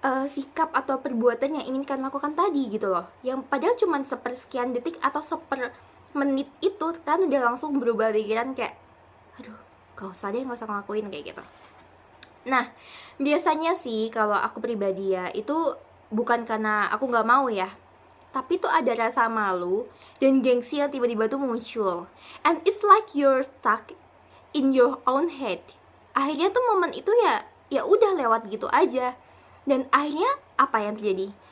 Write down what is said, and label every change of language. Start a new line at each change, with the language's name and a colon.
Indonesian: sikap atau perbuatan yang ingin kalian lakukan tadi gitu loh, yang padahal cuman sepersekian detik atau seper menit itu kan udah langsung berubah pikiran kayak aduh gak usah deh, gak usah ngelakuin kayak gitu. Nah, biasanya sih kalau aku pribadi ya, itu bukan karena aku nggak mau ya, tapi tuh ada rasa malu dan gengsi yang tiba-tiba tuh muncul.
English: And it's like you're stuck in your own head.
Indonesian: Akhirnya tuh momen itu ya udah lewat gitu aja. Dan akhirnya apa yang terjadi?